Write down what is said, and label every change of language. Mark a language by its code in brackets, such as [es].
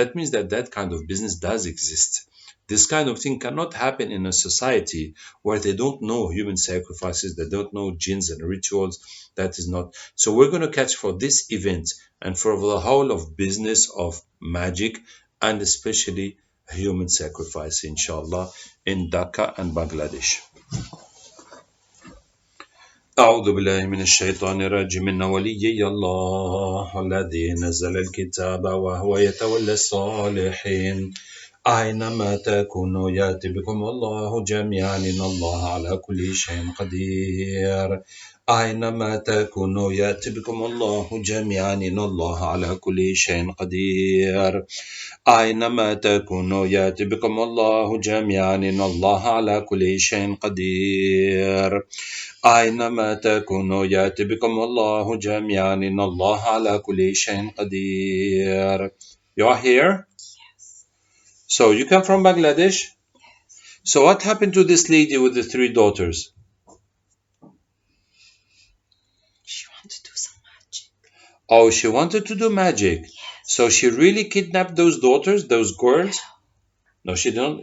[en] That means that that kind of business does exist. This kind of thing cannot happen in a society where they don't know human sacrifices, they don't know jinns and rituals. That is not. So we're going to catch for this event and for the whole of business of magic and especially human sacrifice, inshallah, in Dhaka and Bangladesh. [ar] أعوذ بالله من الشيطان الرجيم إن وليي الله الذي نزل الكتاب وهو يتولى الصالحين أينما تكونوا يأتي بكم الله جميعا إن الله على كل شيء قدير أينما تكونوا يأتي بكم الله جميعا إن الله على كل شيء قدير أينما تكونوا يأتي بكم الله جميعا إن الله على كل شيء قدير أينما تكونوا يأتي بكم الله جميعا إن الله على كل شيء قدير. [en] You are here? So you come from Bangladesh? So what happened to this lady with the three daughters? She wanted to do some magic. Oh, she wanted to do magic. Yes. So she really kidnapped those daughters, those girls? No, she didn't.